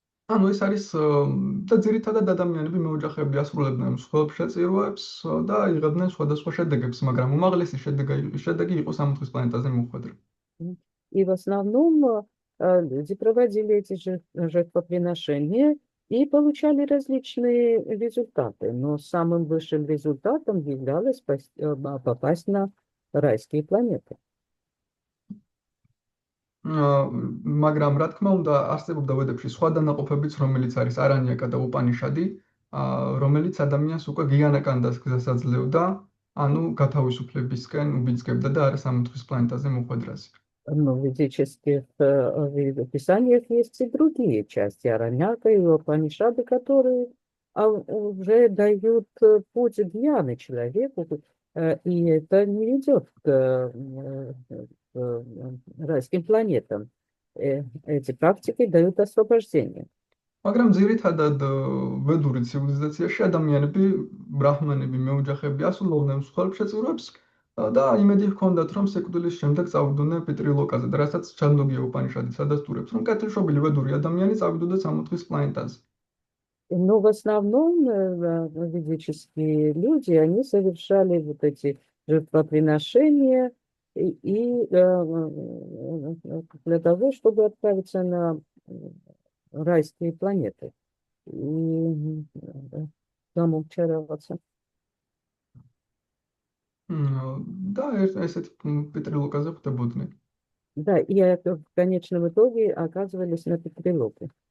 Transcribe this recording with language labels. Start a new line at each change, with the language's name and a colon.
Georgian: ანუ ეს არის და ძირითადად ადამიანები მეოჯახეები ასრულებდნენ მსხვერპლ შეწირვებს და იღებდნენ სხვადასხვა შედეგებს, მაგრამ უმაღლესი შედეგი იყო სამოთხის პლანეტაზე მოხვედრა.
Russian: И в основном люди проводили эти жертвоприношения и получали различные результаты. Но самым высшим результатом являлось попасть на райские планеты.
Georgian: მაგრამ რა თქმა უნდა არსებობდა ვედებში სხვა დანაყოფებიც, რომელიც არის არანიაკა და უპანიშადი, რომელიც ადამიანს უკვე გიანაკანდას გზას აძლევდა, ანუ გათავისუფლებისკენ უბიძგებდა და არა სამოთხის планетაზე მოხვედრაზე.
Russian: Но в ведических писаниях есть и другие части Араньяка и Упанишады, которые уже дают путь гьяны человеку, и это не ведет к райским планетам. Эти практики дают освобождение.
Georgian: მაგრამ ძირითადად ვედური ცივილიზაციაში ადამიანები, ბრაჰმანები, მეოჯახეები ასრულებდნენ მსხვერპლ შეწირვებს და იმედი ჰქონდათ, რომ სიკვდილის შემდეგ წავიდნენ პეტრილოკაზე და რასაც ჩანდოგია უპანიშადი სადასტურებს, რომ კეთილშობილი ვედური ადამიანი წავიდოდა სამოთხის планетაზე.
Russian: Но в основном ведические люди, они совершали вот эти жертвоприношения и для того, чтобы отправиться на райские планеты и там учароваться.
Georgian: და ესეთი პეტრილოკაზე ხვდებოდნენ.
Russian: Да, и в конечном итоге оказывались на Петрилоке.